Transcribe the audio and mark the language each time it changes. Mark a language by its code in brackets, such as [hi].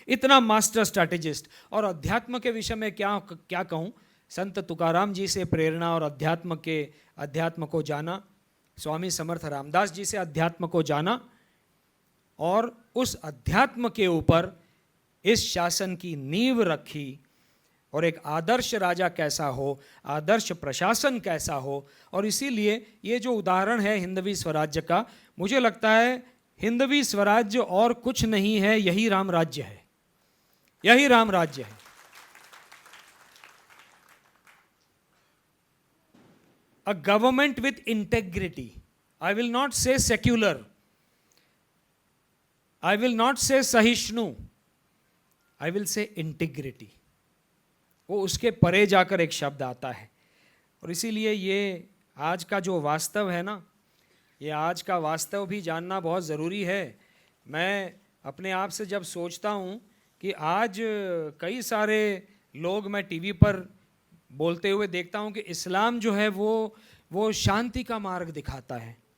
[hi] इतना master strategist. और अध्यात्म के विषय में क्या कहूं, संत तुकाराम जी से प्रेरणा और अध्यात्म को जाना, स्वामी समर्थ रामदास जी से अध्यात्म को जाना, और उस अध्यात्म के ऊपर इस शासन की नींव रखी, और एक आदर्श राजा कैसा हो, आदर्श प्रशासन कैसा हो। और इसीलिए ये जो उदाहरण है हिंदवी स्वराज्य का, मुझे लगता है हिंदवी स्वराज्य और कुछ नहीं है, यही राम राज्य है, यही राम राज्य है। [en] A government with integrity. I will not say secular. I will not say सहिष्णु. I will say integrity. [hi] वो उसके परे जाकर एक शब्द आता है। और इसीलिए ये आज का जो वास्तव है ना, ये आज का वास्तव भी जानना बहुत ज़रूरी है। मैं अपने आप से जब सोचता हूँ कि आज कई सारे लोग मैं टीवी पर बोलते हुए देखता हूँ कि इस्लाम जो है वो शांति का मार्ग दिखाता है।